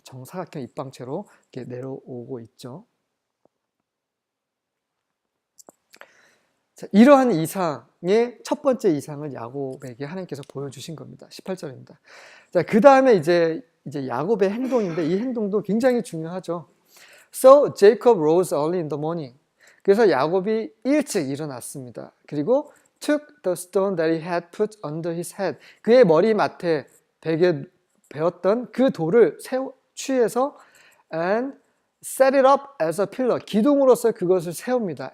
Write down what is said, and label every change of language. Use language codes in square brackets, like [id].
[ko] 정사각형 입방체로 이렇게 내려오고 있죠. 자, 이러한 이상의 첫 번째 이상을 야곱에게 하나님께서 보여주신 겁니다. 18절입니다. 자, 그 다음에 이제 야곱의 행동인데 이 행동도 굉장히 중요하죠. [en] So Jacob rose early in the morning. [ko] 그래서 야곱이 일찍 일어났습니다. [en] 그리고 took the stone that he had put under his head. [ko] 그의 머리맡에 베개 베었던 그 돌을 취해서 [en] and set it up as a pillar. [ko] 기둥으로서 그것을 세웁니다.